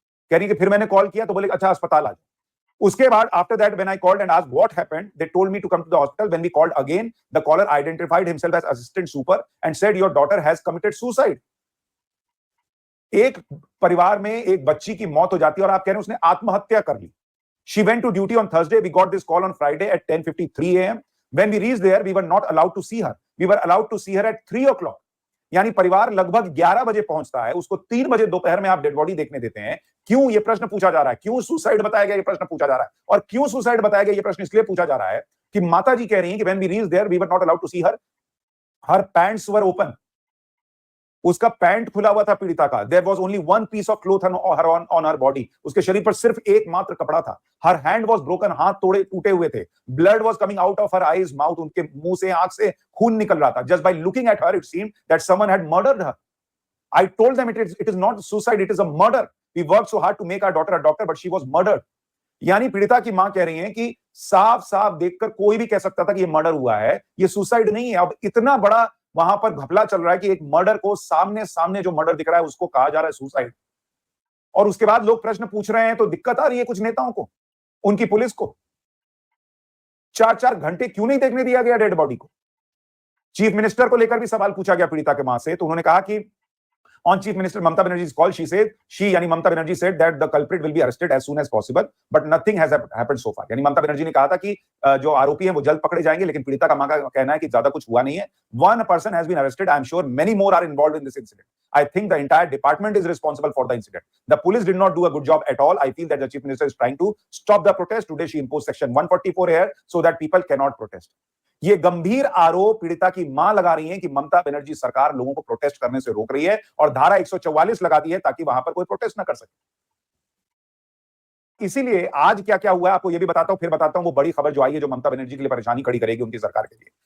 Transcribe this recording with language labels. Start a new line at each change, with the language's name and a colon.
Hindi: कह रही कि फिर मैंने कॉल किया तो बोले अच्छा अस्पताल आ जाओ। उसके बाद
English: After that when I called and asked what happened they told me to come to the hospital. When we called again the caller identified himself as assistant super and said your daughter has committed suicide.
Hindi: एक परिवार में एक बच्ची की मौत हो जाती है और आप कह रहे हैं उसने आत्महत्या कर ली।
English: She went to duty on Thursday. We got this call on Friday at 10:53 a.m. When we reached there, we were not allowed to see her. We were allowed to see her at 3 o'clock.
Hindi: यानी परिवार लगभग 11 बजे पहुंचता है, उसको 3 बजे दोपहर में आप डेड बॉडी देखने देते हैं। क्यों, ये प्रश्न पूछा जा रहा है। क्यों सुसाइड बताया गया, ये प्रश्न पूछा जा रहा है। और क्यों सुसाइड बताया गया, ये प्रश्न इसलिए पूछा जा रहा है कि माता जी कह रही हैं कि
English: when we reached there, we were not allowed to see her. Her pants were open.
Hindi: उसका पैंट खुला हुआ था पीड़िता का।
English: There was only one piece of cloth on her body.
Hindi: उसके शरीर पर सिर्फ एक मात्र कपड़ा था।
English: Her hand was broken.
Hindi: हाथ टूटे हुए थे।
English: Blood was coming out of her eyes, mouth.
Hindi: उनके मुंह से, आंख से खून निकल रहा था।
English: Just by looking at her, it seemed that someone had murdered her. I told them it is not suicide, it is a murder. We worked so hard to make our daughter a doctor, but she was murdered.
Hindi: यानी पीड़िता की मां कह रही है कि साफ साफ देखकर कोई भी कह सकता था कि ये मर्डर हुआ है, ये सुसाइड नहीं है। अब इतना बड़ा वहां पर घपला चल रहा है कि एक मर्डर को सामने जो मर्डर दिख रहा है उसको कहा जा रहा है सुसाइड। और उसके बाद लोग प्रश्न पूछ रहे हैं तो दिक्कत आ रही है कुछ नेताओं को, उनकी पुलिस को। 4-4 घंटे क्यों नहीं देखने दिया गया डेड बॉडी को? चीफ मिनिस्टर को लेकर भी सवाल पूछा गया पीड़िता के मां से, तो उन्होंने कहा कि
English: on Chief Minister Mamata Banerjee's call, she
Hindi: यानी Mamata Banerjee
English: said that the culprit will be arrested as soon as possible, but nothing has happened so far.
Hindi: यानी ममता बनर्जी ने कहा था कि जो आरोपी हैं वो जल्द पकड़े जाएंगे, लेकिन पीड़िता का मां का कहना है कि ज्यादा कुछ हुआ नहीं है.
English: One person has been arrested. I am sure many more are involved in this incident. I think the entire department is responsible for the incident. The police did not do a good job at all. I feel that the Chief Minister is trying to stop the protest. Today she imposed Section 144 here so that people cannot protest.
Hindi: ये गंभीर आरोप पीड़िता की मां लगा रही है कि ममता बनर्जी सरकार लोगों को प्रोटेस्ट करने से रोक रही है और धारा 144 लगा दी है ताकि वहां पर कोई प्रोटेस्ट ना कर सके। इसीलिए आज क्या क्या हुआ है आपको ये भी बताता हूं, फिर बताता हूं वो बड़ी खबर जो आई है जो ममता बनर्जी के लिए परेशानी खड़ी करेगी उनकी सरकार के लिए।